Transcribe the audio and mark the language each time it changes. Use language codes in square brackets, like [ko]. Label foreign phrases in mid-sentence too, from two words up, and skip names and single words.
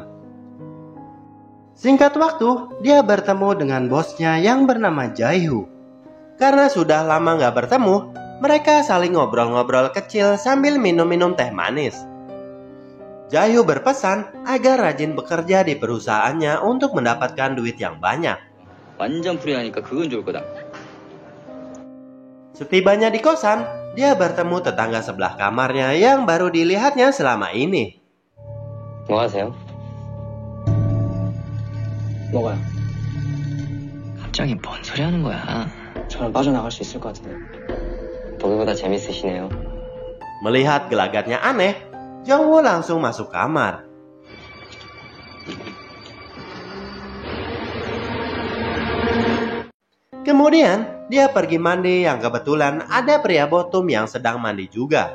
[id] Singkat waktu, dia bertemu dengan bosnya yang bernama Jae-hoo. Karena sudah lama gak bertemu, mereka saling ngobrol-ngobrol kecil sambil minum-minum teh manis. Jae-hoo berpesan agar rajin bekerja di perusahaannya untuk mendapatkan duit yang banyak. [ko] 완전 프리하니까 그건 좋을 거다. [id] Setibanya di kosan, dia bertemu tetangga sebelah kamarnya yang baru dilihatnya selama ini. [ko] 뭐 하세요? 뭐가요? 갑자기 뭔 소리 하는 거야? 저는 빠져나갈 수 있을 것 같은데. 보기보다 재밌으시네요. [id] Melihat gelagatnya aneh, Jung Woo langsung masuk kamar. Kemudian, dia pergi mandi yang kebetulan ada pria botum yang sedang mandi juga.